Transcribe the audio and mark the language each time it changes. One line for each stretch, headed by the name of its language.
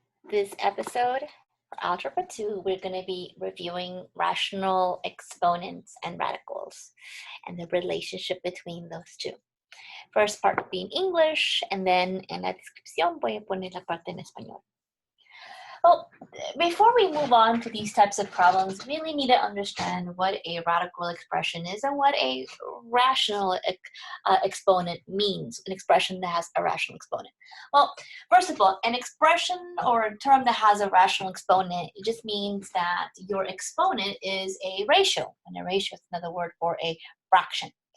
English: This episode for Algebra 2, we're going to be reviewing rational exponents and radicals and the relationship between those two. First part being English, and then
Spanish: en la descripción voy a poner la parte en español.
English: Well, before we move on to these types of problems, we really need to understand what a radical expression is and what a rational exponent means, an expression that has a rational exponent. Well, first of all, an expression or a term that has a rational exponent, it just means that your exponent is a ratio, and a ratio is another word for a fraction.